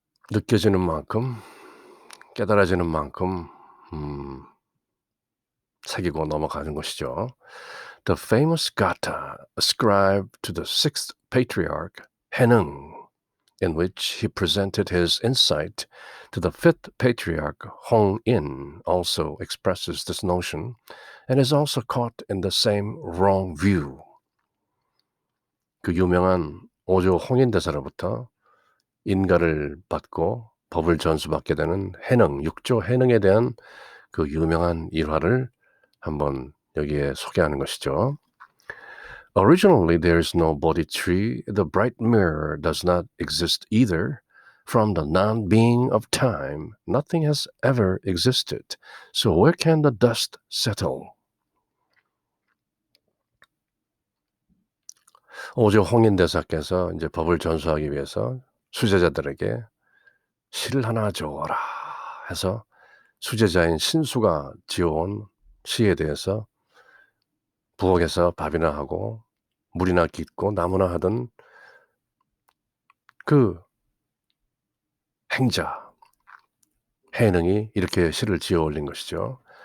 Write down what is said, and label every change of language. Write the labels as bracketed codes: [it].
[ko] 느껴지는 만큼 깨달아지는 만큼 새기고 넘어가는 것이죠. [en] The famous Gatha ascribed to the sixth patriarch Henung, in which he presented his insight to the fifth patriarch Hong-in, also expresses this notion and is also caught in the same wrong view. [ko] 그 유명한 오조 홍인 대사로부터 인가를 받고 법을 전수받게 되는 해능, 육조 해능에 대한 그 유명한 일화를 한번 여기에 소개하는 것이죠. [en] Originally there is no Bodhi tree. The bright mirror does not exist either. From the non-being of time, nothing has ever existed. So where can the dust settle? [ko] 오조 홍인대사께서 이제 법을 전수하기 위해서 수제자들에게 시를 하나 줘라 해서 수제자인 신수가 지어온 시에 대해서 부엌에서 밥이나 하고 물이나 깃고 나무나 하던 그 행자, 해능이 이렇게 시를 지어 올린 것이죠.